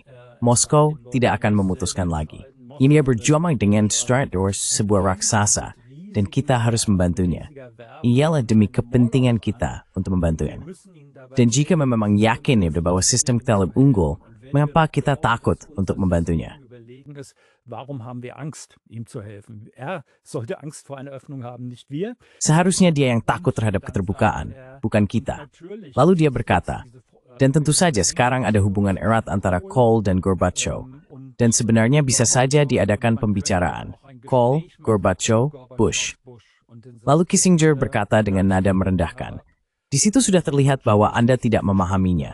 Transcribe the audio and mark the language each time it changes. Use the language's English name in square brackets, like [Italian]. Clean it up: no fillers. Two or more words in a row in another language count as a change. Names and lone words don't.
[Indonesian] Moskow tidak akan memutuskan lagi. Ini berjuang dengan Stratdor sebuah raksasa, dan kita harus membantunya. Ialah demi kepentingan kita untuk membantunya. Dan jika memang yakin bahwa sistem kita lebih unggul, mengapa kita takut untuk membantunya? [German] anzulegen ist, warum haben wir Angst, ihm zu helfen? Er sollte Angst vor einer Öffnung haben, nicht wir. [Indonesian] Seharusnya dia yang takut terhadap keterbukaan, bukan kita. Lalu dia berkata, dan tentu saja sekarang ada hubungan erat antara Kohl dan Gorbachev. Dan sebenarnya bisa saja diadakan pembicaraan. Kohl, Gorbachev, Bush. Lalu Kissinger berkata dengan nada merendahkan, di situ sudah terlihat bahwa Anda tidak memahaminya.